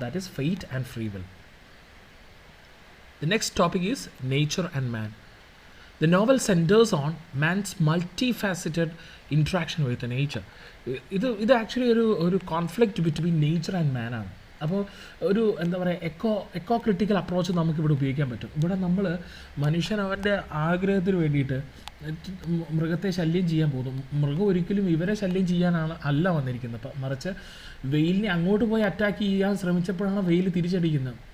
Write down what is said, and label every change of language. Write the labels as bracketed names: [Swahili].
[English] That is fate and free will. The next topic is nature and man. The novel centers on man's multifaceted interaction with nature. ഇത് actually ഒരു conflict between nature and man ആണ്. [Malayalam] അപ്പോൾ ഒരു എന്താ പറയുക, echo critical approach നമുക്കിവിടെ ഉപയോഗിക്കാൻ പറ്റും. ഇവിടെ നമ്മൾ മനുഷ്യൻ അവൻ്റെ ആഗ്രഹത്തിന് വേണ്ടിയിട്ട് മൃഗത്തെ ശല്യം ചെയ്യാൻ പോകുന്നു. മൃഗം ഒരിക്കലും ഇവരെ ശല്യം ചെയ്യാനല്ല വന്നിരിക്കുന്നത്, മറിച്ച് വെയിലിനെ അങ്ങോട്ട് പോയി അറ്റാക്ക് ചെയ്യാൻ ശ്രമിച്ചപ്പോഴാണ് വെയിൽ തിരിച്ചടിക്കുന്നത്.